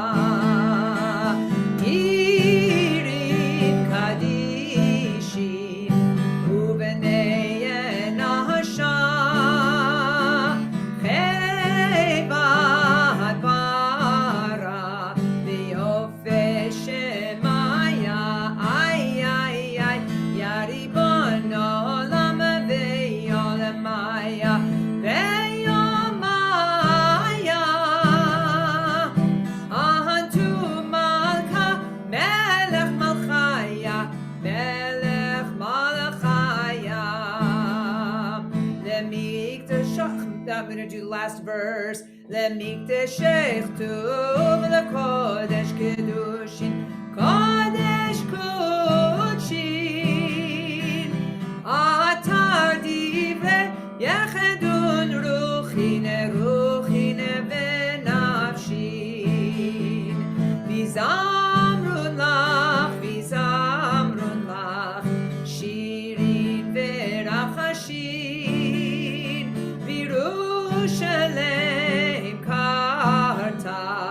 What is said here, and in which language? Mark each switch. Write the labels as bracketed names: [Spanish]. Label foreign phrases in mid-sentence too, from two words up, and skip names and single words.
[Aramaic] Irin kadishim Uvenei enasha Chevat bara V'yofe shemaya Ay, ay, ay Yaribon olam ve'yolemaya [English] I'm going to do the last verse. [Aramaic] Lemikdeshech tuv lekodesh kedushin kodesh kudshin atar divrei yechedun ruchine venafshin vizamrun lach shirin verachashin Yerushalem karta